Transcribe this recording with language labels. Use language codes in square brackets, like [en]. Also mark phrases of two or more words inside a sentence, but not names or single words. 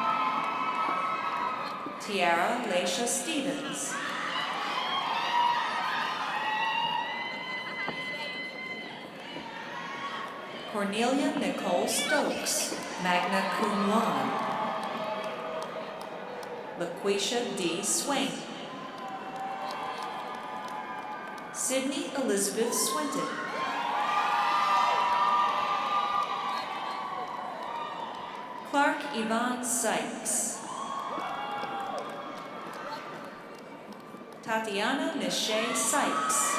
[en] Tiara Laisha Stevens. Cornelia Nicole Stokes, [la] magna cum laude. [en] LaQuisha D. Swain. Sydney Elizabeth Swinton. Clark Yvonne Sykes. Tatiana Nishay Sykes.